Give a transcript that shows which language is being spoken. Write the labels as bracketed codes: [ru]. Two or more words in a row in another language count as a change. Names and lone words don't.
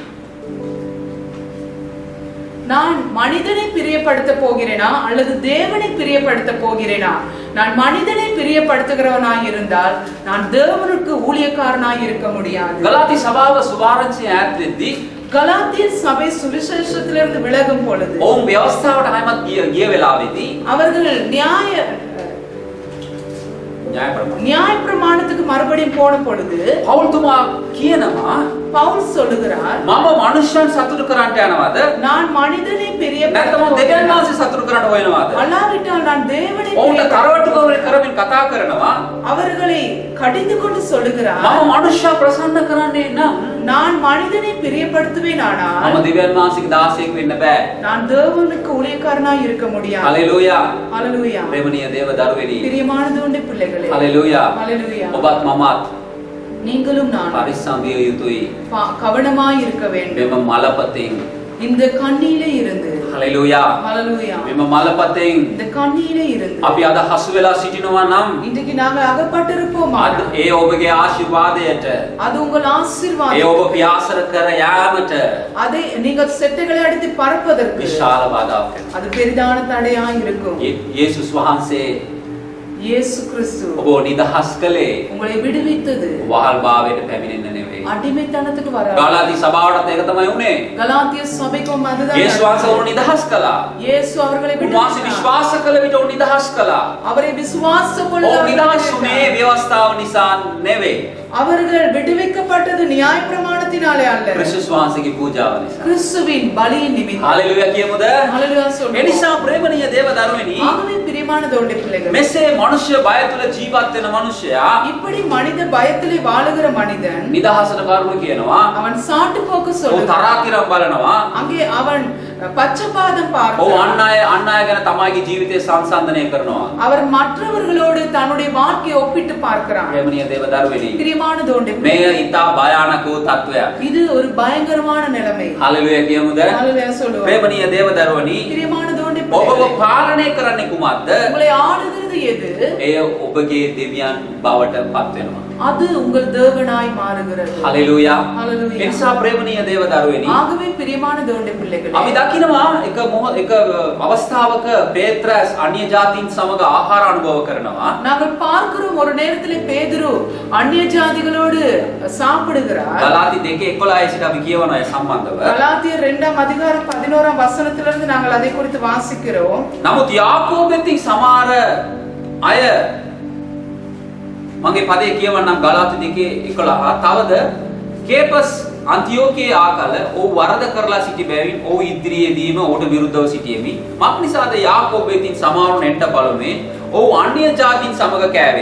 [ta] நான் மனிதனை பிரியப்படுத்த போகிறேனா அல்லது தேவனை பிரியப்படுத்த போகிறேனா? நான் மனிதனை பிரியப்படுத்துகிறவனாய் இருந்தால் நான் தேவனுக்கு ஊழியக்காரனாய் இருக்க முடியாது. [si] ගලාති සභාව සුභාරංචිය ඈත් වෙද්දී [ta] கலாத்தியர் சபை சுவிசேஷத்திலிருந்து விலகும் பொழுது [si] ඔවුන් ව්‍යවස්ථාවට ආයමත් ගිය වෙලාවේදී [ta] அவர்கள் நியாயப்பிரமாணத்துக்கு மறுபடியும் போன பொழுது [si] පෞල්තුමා කියනවා [ta] பவுல் சொல்லுகிறார், [si] මම මනුෂ්‍යයන් සතුටු කරන්නට යනවාද? [ta] நான் மனிதனை [si] නැත්නම් [ta] பிரியப்படுத்த [si] දෙවියන් වහන්සේ සතුටු කරන්න හොයනවාද? [ta] அல்லாவிட்டால் நான் தேவனை [si] ඔවුන්ට [ta] பிரியப்படுத்த [si] තරවටු කරමින් කතා කරනවා. [ta] அவர்களை கடிந்து கொண்டு சொல்லுகிறார், [si] මම මනුෂ්‍යයා ප්‍රසන්න කරන්නේ නම් [ta] நான் மனிதனை பிரியப்படுத்துவேனானால் [si] මම දෙවියන් වහන්සේගේ දාසයෙක් වෙන්න බෑ. [ta] நான் தேவனுக்கு ஊழியக்காரனாய் இருக்க முடியாது. [si] හලෙලූයා. [ta] ஹalleluya. [si] ප්‍රේමණීය දේව දරුවෙනි. [ta] பிரியமான தேவனுடைய பிள்ளைகளே, [si] හලෙලූයා. [ta] ஹalleluya. [si] ඔබත් මමත් [ta] நீங்களும் நான் [si] පරිස්සම් විය යුතුයි. [ta] கவனமாய் இருக்க வேண்டும். [si] මෙම මලපතෙන්. [ta] இந்த கண்ணியிலே இருந்து [si] හලෙලූයා. [ta] ஹalleluya. [si] මෙම මලපතෙන් [ta] இந்த கண்ணியிலே இருந்து [si] අපි අද හසු වෙලා සිටිනවා නම් [ta] இன்றைக்கு நாங்கள் அகப்பட்டிருப்போம். [si] අද ඒ ඔබගේ ආශිර්වාදයට, [ta] அது உங்கள் [si] ඒ [ta] ஆசீர்வாதம். [si] ඔබ පියාසර කර යාමට [ta] அதை நீங்கள் செட்டைகளை அடித்து பறப்பதற்கு [si] විශාල බාධාවක් වෙනවා. [ta] அது பெரிதான தடையாய் இருக்கும். [si] යේසුස් වහන්සේ [ta] இயேசு கிறிஸ்து [si] ඔබ නිදහස් කළේ [ta] உங்களை விடுவித்தது [si] වහල් භාවයට පැමිණෙන්න නෙවෙයි. [ta] அடிமைத்தனத்துக்கு வர [si] ගාලාති සභාවටත් ඒක තමයි උනේ. [ta] கலாத்திய சபைக்கும் அதுதான் [si] යේසුස් වහන්සේ ඔවුන් නිදහස් කළා. [ta] இயேசு அவர்களை [si] උන්වහන්සේ [ta] விடுவித்தார். [si] විශ්වාස කළ විට ඔවුන් නිදහස් කළා. [ta] அவரை விசுவாச [si] ඔවුන් නිදහස් වුණේ ව්‍යවස්ථාව නිසා නෙවෙයි. [ta] அவர்கள் விடுவிக்கப்பட்டது நியாய பிரமாணத்தினாலே அல்ல, [si] ක්‍රිස්තුස් වහන්සේගේ පූජාව නිසා. [ta] கிறிஸ்துவின் பலியின் நிமித்தம். [si] හalleluya කියමුද? [ta] ஹalleluya சொல்லுவோம். [si] එනිසා ප්‍රේමණීය දේව දරුවනි, [ta] ஆகவே பிரியமான தேவனுடைய பிள்ளைகளே, [si] මෙසේ මනුෂ්‍ය බය තුළ ජීවත් වෙන මනුෂ්‍යයා [ta] இப்படி மனித பயத்திலே வாழுகிற மனிதன் [si] නිදහසට කරුණු කියනවා. [ta] அவன் சாட்டு போக்கு [si] ඔහු [ta] சொல்லுகிறான். [si] තරාතිරම් බලනවා. [ta] அங்கே அவன் பச்சபாதம் [si] ඔහු [ta] பார்க்கிறான். [si] අන් අය ගැන තමයිගේ ජීවිතය සංසන්දනය කරනවා. [ta] அவர் மற்றவர்களோடு தன்னுடைய வாழ்க்கையை ஒப்பிட்டு பார்க்கிறான். [si] ප්‍රේමණීය දේව දරුවනි, [ta] பிரியமான தேவனுடைய [si] මේ [ta] பிள்ளைகளே, [si] ඊටා භයානක වූ තත්වයක්. [ta] இது ஒரு பயங்கரமான நிலைமை. [si] හalleluya කියමුද? [ta] ஹalleluya சொல்லுவோம். [si] ප්‍රේමණීය දේව දරුවනි, [ta] பிரியமான தேவனுடைய [si] ඔබව [ta] பிள்ளைகளே, [si] පාලනය කරන්නේ කුමක්ද? [ta] உங்களை ஆளுகிறது எது? [si] එය ඔබගේ දෙවියන් බවට පත් වෙනවා. [ta] அது உங்கள் தேவனாய் மாறுகிறது. [si] හalleluya. [ta] ஹalleluya. [si] එනිසා ප්‍රේමණීය දේව දරුවනි, [ta] ஆகவே பிரியமான தேவனுடைய பிள்ளைகளே, [si] අපි දකිනවා එක අවස්ථාවක පේත්‍රස් අන්‍ය ජාතීන් සමග ආහාර අනුභව කරනවා. [ta] நாங்கள் பார்க்கிறோம் ஒரு நேரத்திலே பேதுரு அந்நிய ஜாதிகளோடு சாப்பிடுகிறார். [si] ගලාති 2:11 සිට අපි කියවනවා ඒ සම්බන්ධව. [ta] கலாத்தியர் 2:11 வசனத்திலிருந்து நாங்கள் அதை குறித்து வாசிக்கிறோம். [si] නමුත් යාකෝබෙන් සමහර අය මගේ පදේ කියවන්නම් ගලාති 2:11 තවද කේපස් අන්තිෝකියේ ආකල ඔහු වරද කරලා සිටි බැවින් ඔහු ඉදිරියේදීම ඔහුට විරුද්ධව සිටියෙමි. මක් නිසාද යාකෝබෙන් සමහරුන් එන්ට බලුමේ ඔහු අන්‍ය ජාතීන් සමග කෑවේ.